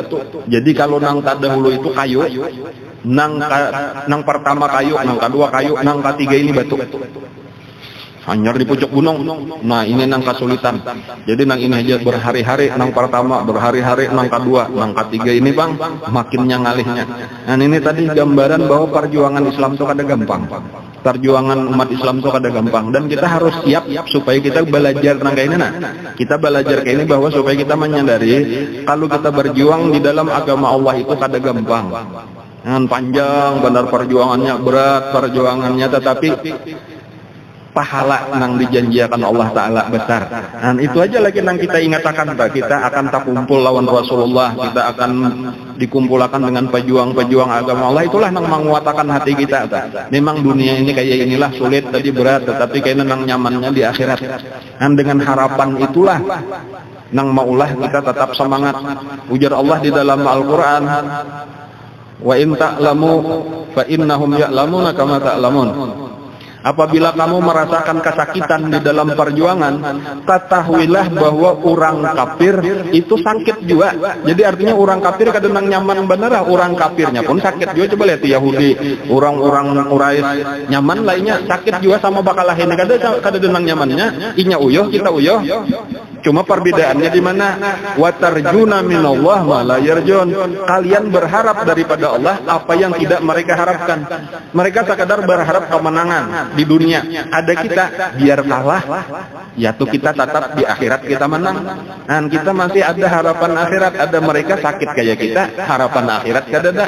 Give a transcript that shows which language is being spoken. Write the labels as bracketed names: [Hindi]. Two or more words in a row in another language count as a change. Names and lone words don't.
[Banjar] Jadi kalau nang terdahulu itu kayu, nang pertama kayu, nang kedua kayu, nang ketiga ini batu. Hanyar di pucuk gunung. Nah, ini nang kesulitan. Jadi nang ini aja berhari-hari, nang pertama berhari-hari, nang kedua, nang ketiga ini bang makinnya ngalihnya. Nah, ini tadi gambaran bahwa perjuangan Islam itu kada gampang. Perjuangan umat Islam itu kada gampang, dan kita harus siap supaya kita belajar nang kayak ini. Nah, kita belajar kayak ini bahwa supaya kita menyadari kalau kita berjuang di dalam agama Allah itu kada gampang. Dengan panjang benar perjuangannya, berat perjuangannya, tetapi pahala nang dijanjikan Allah Ta'ala besar. Dan itu aja lagi nang kita ingatakan, kita akan tak kumpul lawan Rasulullah, kita akan dikumpulkan dengan pejuang-pejuang agama Allah. Itulah nang menguatakan hati kita. Memang dunia ini kayak inilah sulit tadi, berat, tetapi kayaknya nang nyamannya di akhirat. Dan dengan harapan itulah nang maulah kita tetap semangat. Ujar Allah di dalam Al-Quran, [Arabic] wa in ta'lamu fa innahum ya'lamuna kama ta'lamun. [Indonesian] Apabila kamu merasakan kesakitan di dalam perjuangan, ketahuilah bahwa orang kafir itu sakit juga. [Banjar] Jadi artinya orang kafir kadang nyaman bener, orang kafirnya pun sakit juga. Coba lihat Yahudi, orang-orang Quraisy nyaman lainnya sakit juga sama bakalah ini. Kadang nyamannya, inya uyuh kita uyuh. Cuma perbedaannya di mana? [Arabic] Watarjuna minallah ma la yarjun. [Indonesian] Kalian berharap daripada Allah apa yang tidak mereka harapkan. Mereka sekadar berharap kemenangan di dunia. [Banjar] Ada kita biar kalah, ya tuh kita tetap di akhirat kita menang. Dan kita masih ada harapan akhirat. Ada mereka sakit kayak kita, harapan akhirat kada ada.